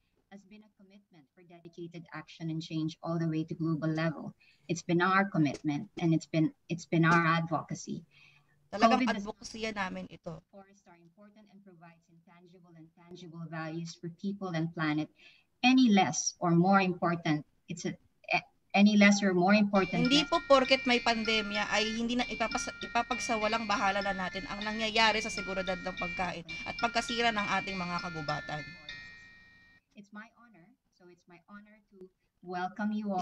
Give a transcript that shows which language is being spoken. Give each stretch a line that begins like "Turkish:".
English: Has been a commitment for dedicated action and change all the way to global level. It's been our commitment and it's been our advocacy.
Filipino: Talagang advocacy namin ito.
English: Forests are important and provides intangible and tangible values for people and planet. Any less or more important, any less or more important.
Filipino: Hindi po porket may pandemya ay hindi na ipapagsawalang bahala na natin ang nangyayari sa seguridad ng pagkain at pagkasira ng ating mga kagubatan.
English: It's my honor to welcome you all.